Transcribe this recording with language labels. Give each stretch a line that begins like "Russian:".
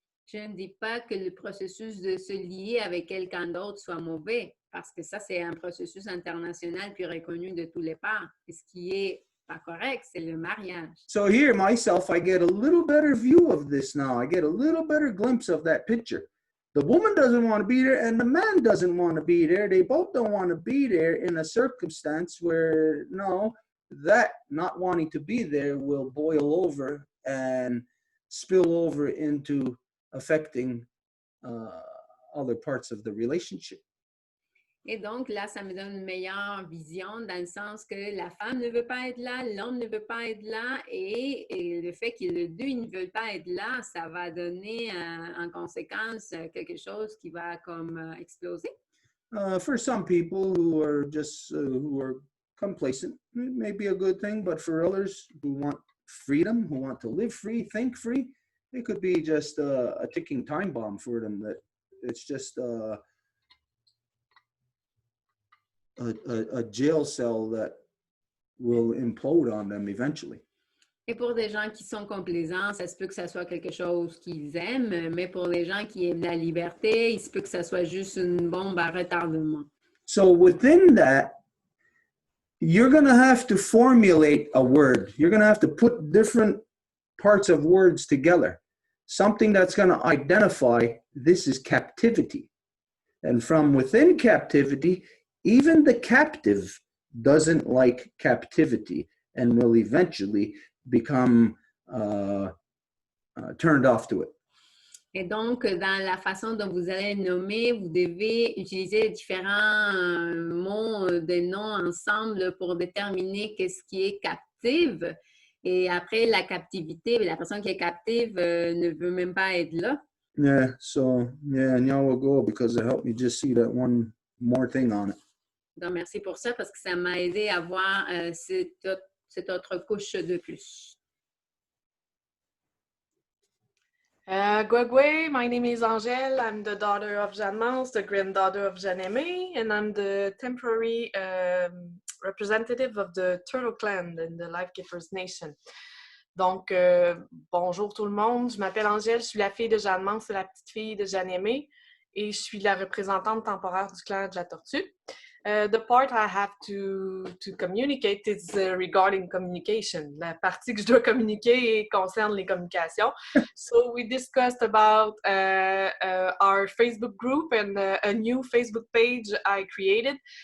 French: Je ne dis pas que le processus de se lier avec quelqu'un d'autre soit mauvais, parce que ça, c'est un processus international puis reconnu de tous les parts. Et ce qui est pas correct, c'est le mariage.
English: So here, myself, I get a little better view of this now. I get a little better glimpse of that picture. The woman doesn't want to be there, and the man doesn't want to be there. They both don't want to be there in a circumstance where, no, that not wanting to be there will boil over and spill over into affecting other parts of the relationship.
French: Et donc, là, ça me donne une meilleure vision dans le sens que la femme ne veut pas être là, l'homme ne veut pas être là et le fait que les deux ne veulent pas être là, ça va donner en conséquence quelque chose qui va comme exploser.
English: For some people who are just who are complacent, it may be a good thing, but for others who want freedom, who want to live free, think free, it could be just a ticking time bomb for them, that it's just a jail cell that will implode on them eventually.
French: Et pour des gens qui sont complaisants, ça se peut que ça soit quelque chose qu'ils aiment, mais pour les gens qui aiment la liberté, il se peut que ça soit juste une bombe à retardement.
English: So within that, you're going to have to formulate a word. You're going to have to put different parts of words together. Something that's going to identify this is captivity. And from within captivity, even the captive doesn't like captivity and will eventually become turned off to it.
French: Et donc, dans la façon dont vous allez nommer, vous devez utiliser différents mots, des noms ensemble pour déterminer qu'est-ce qui est captive. Et après, la captivité, la personne qui est captive ne veut même pas être là.
English: Yeah, so, yeah, and y'all will go because it helped me just see that one more thing on it.
French: Donc, merci pour ça parce que ça m'a aidé à voir cette autre couche de plus.
English: Gwegwe, my name is Angèle. I'm the daughter of Jeanne Mance, the granddaughter of Jeanne Aimé, and I'm the temporary representative of the Turtle Clan in the Life Givers Nation.
French: Donc, bonjour tout le monde. Je m'appelle Angèle, je suis la fille de Jeanne Mance, c'est la petite fille de Jeanne Aimé, et je suis la représentante temporaire du clan de la Tortue.
English: The part I have to communicate is regarding communication.
French: La partie que je dois communiquer concerne les communications.
English: So we discussed about our Facebook group and a new Facebook page I created.